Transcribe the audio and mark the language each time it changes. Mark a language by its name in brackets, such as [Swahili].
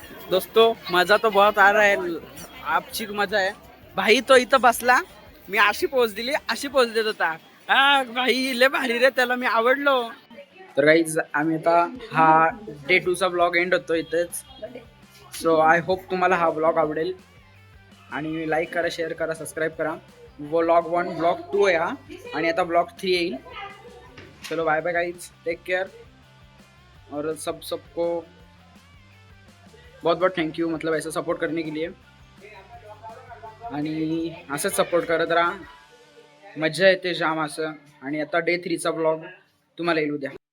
[Hindi] दोस्तों मजा तो बहुत आ रहा है. [Marathi] आपची मजा आहे भाई. तो इथं बसला. मी अशी पोच दिली अशी पोच देत होता. हा भाई लय भारी रे. त्याला मी आवडलो. तर गाईज आम्ही आता हा डे 2चा ब्लॉग एंड होतो इथेच. [English] so I hope [Marathi] तुम्हाला हा ब्लॉग आवडेल. आणि लाईक करा शेअर करा सबस्क्राईब करा. ब्लॉग 1 ब्लॉग 2 आहे हा. आणि आता ब्लॉग 3 येईल. चलो [English] Bye bye guys. Take care. [Hindi] और सबको बहुत बहुत थैंक यू. मतलब ऐसा सपोर्ट करने के लिए. [Marathi] आणि असंच सपोर्ट करत राहा. मज्जा येते जाम असं. आणि आता डे 3चा ब्लॉग तुम्हाला येईल उद्या.